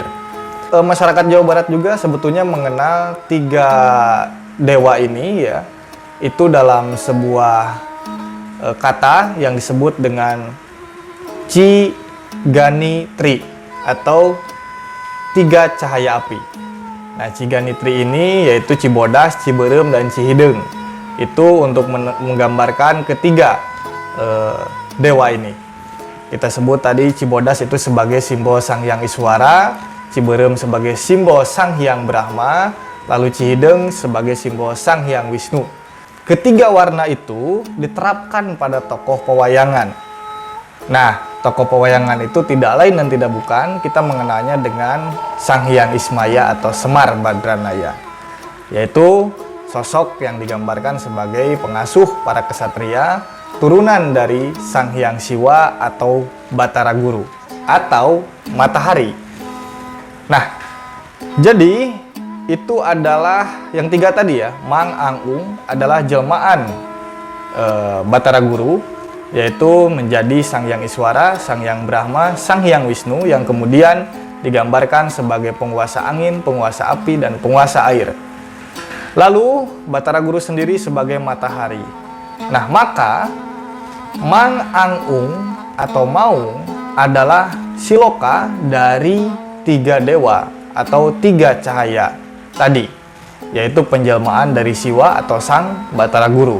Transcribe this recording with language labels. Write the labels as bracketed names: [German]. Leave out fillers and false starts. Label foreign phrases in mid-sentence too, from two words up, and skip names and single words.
[Indonesian] Masyarakat Jawa Barat juga sebetulnya mengenal 3 dewa ini ya, itu dalam sebuah kata yang disebut dengan Ciganitri atau 3 cahaya api. Nah, Ciganitri ini yaitu Cibodas, Ciberem, dan Cihideng. Itu untuk menggambarkan ketiga dewa ini. Kita sebut tadi Cibodas itu sebagai simbol Sang Hyang Iswara, Ciberem sebagai simbol Sang Hyang Brahma, lalu Cihideng sebagai simbol Sang Hyang Wisnu. Ketiga warna itu diterapkan pada tokoh pewayangan. Nah, tokoh pewayangan itu tidak lain dan tidak bukan, kita mengenalnya dengan Sang Hyang Ismaya atau Semar Badranaya, yaitu sosok yang digambarkan sebagai pengasuh para kesatria, turunan dari Sang Hyang Siwa atau Batara Guru atau matahari. Nah, jadi itu adalah yang 3 tadi ya. Mang Ang Ung adalah jelmaan Batara Guru, yaitu menjadi Sang Hyang Iswara, Sang Hyang Brahma, Sang Hyang Wisnu, yang kemudian digambarkan sebagai penguasa angin, penguasa api, dan penguasa air. Lalu Batara Guru sendiri sebagai matahari. Nah, maka Mang Ang Ung atau Maung adalah siloka dari 3 dewa atau 3 cahaya tadi, yaitu penjelmaan dari Siwa atau Sang Batara Guru.